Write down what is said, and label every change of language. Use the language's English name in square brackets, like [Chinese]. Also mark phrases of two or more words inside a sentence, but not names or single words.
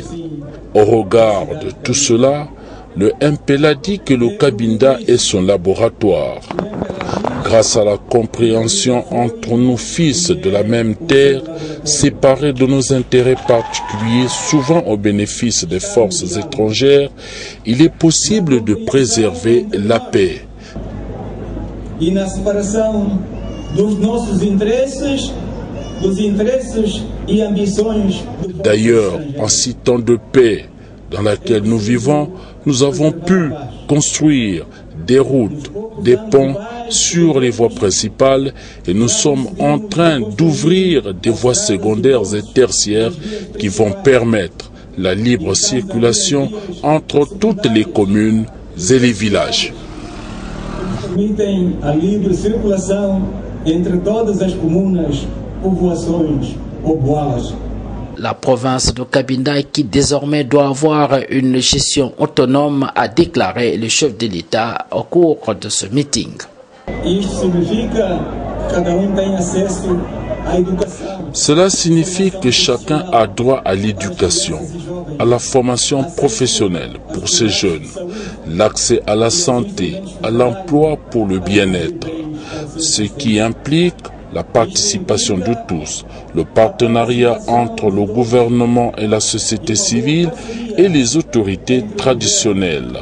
[French] Au regard de tout cela, le MPLA dit que le Cabinda est son laboratoire. Grâce à la compréhension entre nous fils de la même terre, séparés de nos intérêts particuliers, souvent au bénéfice des forces étrangères, il est possible de préserver la paix. [Portuguese] E na separação dos nossos interesses e ambições. [French] D'ailleurs, en ces temps de paix dans laquelle nous vivons, nous avons pu construire des routes, des ponts sur les voies principales et nous sommes en train d'ouvrir des voies secondaires et tertiaires qui vont permettre la libre circulation entre toutes les communes et les villages. [Portuguese] Permitem a livre circulação entre todas as comunas, povoações ou boalas. [French] La province de Cabinda, qui désormais doit avoir une gestion autonome, a déclaré le chef de l'État au cours de ce meeting. [Portuguese] Isto significa que cada tem acesso à educação. [French] Cela signifie que chacun a droit à l'éducation, à la formation professionnelle pour ces jeunes, l'accès à la santé, à l'emploi pour le bien-être, ce qui implique la participation de tous, le partenariat entre le gouvernement et la société civile et les autorités traditionnelles.